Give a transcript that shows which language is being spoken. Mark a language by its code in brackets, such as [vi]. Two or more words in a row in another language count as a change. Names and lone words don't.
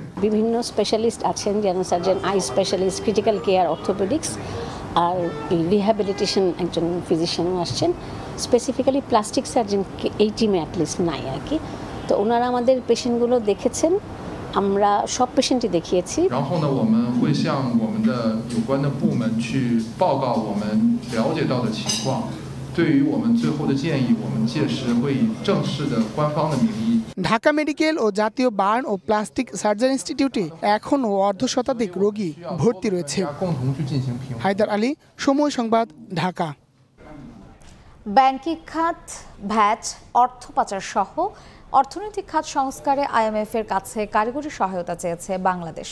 [bn] বিভিন্ন স্পেশালিস্ট আছেন, যেমন সার্জন, [en] eye specialist, critical care, [bn] অর্থোপেডিক্স আর রিহ্যাবিলিটেশন একজন ফিজিশিয়ানও আসছেন। [en] specifically plastic surgeon [bn] এই টিমে অ্যাটলিস্ট নাই আর কি। তো ওনারা আমাদের পেশেন্টগুলো দেখেছেন আমরা সব পেশেন্টই দেখিয়েছি। [zh] 然后呢，我们会向我们的有关的部门去报告我们了解到的情况。对于我们最后的建议，我们届时会以正式的官方的名义。 [bn] ঢাকা মেডিকেল ও জাতীয় বার্ন ও প্লাস্টিক সার্জারি ইনস্টিটিউটে এখনও অর্ধশতাধিক রোগী ভর্তি রয়েছে। হায়দার আলী, সময় সংবাদ, ঢাকা। ব্যাংকিং খাত, ভ্যাট, অর্থ পাচার সহ অর্থনৈতিক খাত সংস্কারে আইএমএফ-এর কাছে কারিগরি সহায়তা চেয়েছে বাংলাদেশ।